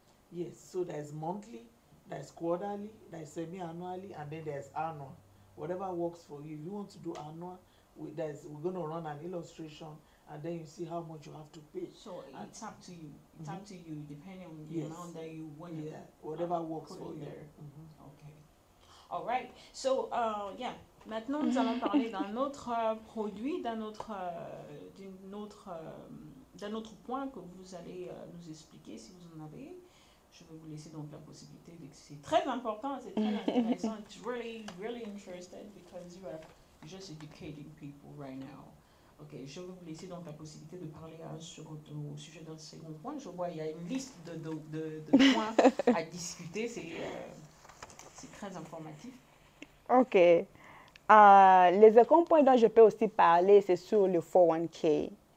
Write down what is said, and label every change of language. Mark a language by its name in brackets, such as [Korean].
[English] Yes, so there's monthly, there's quarterly, there's semi-annually, and then there's annual. Whatever works for you. If you want to do annual, we're going to run an illustration, and then you see how much you have to pay. So it's up to you. It's up to you, depending on the amount that you want to whatever works for you. There. Okay. All right. [French] So, maintenant, nous allons parler d'un autre produit, d'un autre point que vous allez nous expliquer si vous en avez. Je vais vous laisser donc la possibilité de... C'est très important, c'est très intéressant. [English] It's really, really interesting because you are just educating people right now. [French] Ok, je vais vous laisser donc la possibilité de parler au sujet d'un second point. Je vois il y a une liste de points à discuter, c'est très informatif. Ok. Les second points dont je peux aussi parler, c'est sur le 401k.